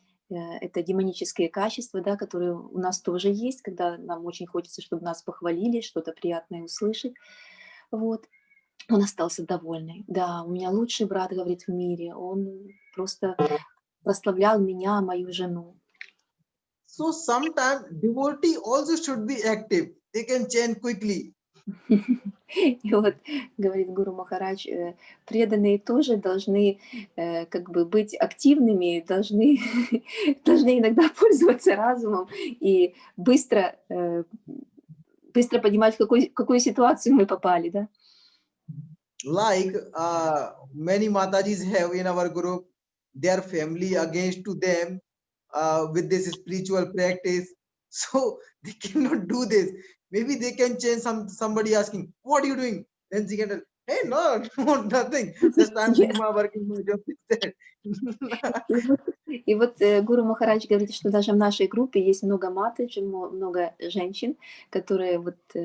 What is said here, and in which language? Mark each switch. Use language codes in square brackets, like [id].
[ru] Это демонические качества, да, которые у нас тоже есть, когда нам очень хочется, чтобы нас похвалили, что-то приятное услышать. Вот. Он остался довольный. Да, у меня лучший брат, говорит, в мире. Он просто прославлял меня, мою жену. [en] So sometimes devotee also should be active. They can chant quickly. [ru] И вот, говорит Гуру Махарадж, преданные тоже должны как бы быть активными, должны иногда пользоваться разумом и быстро понимать, в какую ситуацию мы попали, да? [en] Like many Matajis have in our group, their family against to them with this spiritual practice. So they cannot do this. Maybe they can change somebody asking, what are you doing? Then she can tell, hey, no, nothing. Just I'm doing my working my job instead. [ru] И вот Гуру Махарадж говорит, что даже в нашей группе есть много матаджи, много женщин, которые вот